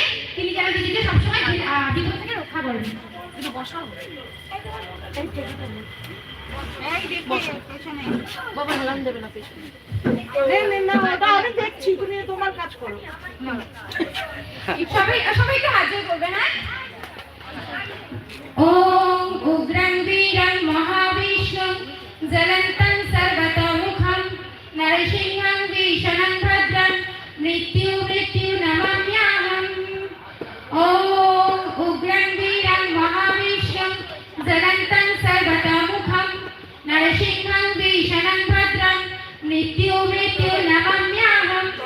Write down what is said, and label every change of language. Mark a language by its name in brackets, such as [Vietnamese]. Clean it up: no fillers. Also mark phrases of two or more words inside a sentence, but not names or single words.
[Bangla] তিনি যেন দিদিকে সবসময় বিঘ্ন থেকে রক্ষা করেন। বাবা হেলান দেবে না পেছনে। আমি দেখছি, তুমি তোমার কাজ করো। সবাই একটু হাত জোড় করবে। হ্যাঁ, [Sanskrit] ওম উগ্রং বীরং মহাবিষ্ণুং জ্বলন্तं সর্বতোমুখং নরসিংহং ভীষণং ভদ্রং মৃত্যু নমাম্যহম। ওম উগ্রং বীরং মহাবিষ্ণুং জ্বলন্तं সর্বতোমুখং নরসিংহং ভীষণং ভদ্রং মৃত্যু নমাম্যহম।